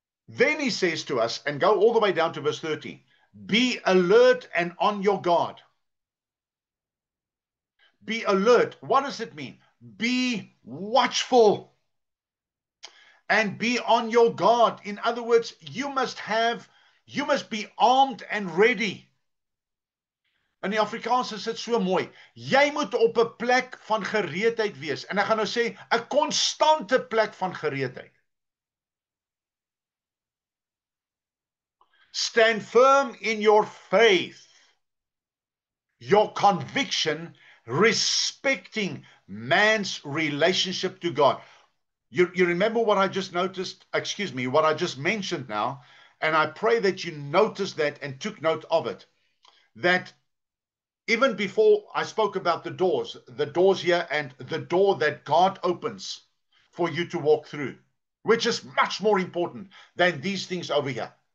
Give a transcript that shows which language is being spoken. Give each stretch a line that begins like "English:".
English: Then he says to us, and go all the way down to verse 30, be alert and on your guard. Be alert. What does it mean? Be watchful and be on your guard. In other words, you must be armed and ready.
Afrikaans: In die Afrikaans is dit so mooi. Jy moet op 'n plek van gereedheid wees. En ek gaan nou sê 'n konstante plek van gereedheid.
English: Stand firm in your faith, your conviction, respecting man's relationship to God. You remember what I just noticed, what I just mentioned now, and I pray that you noticed that and took note of it, that even before I spoke about the doors here and the door that God opens for you to walk through, which is much more important than these things over here.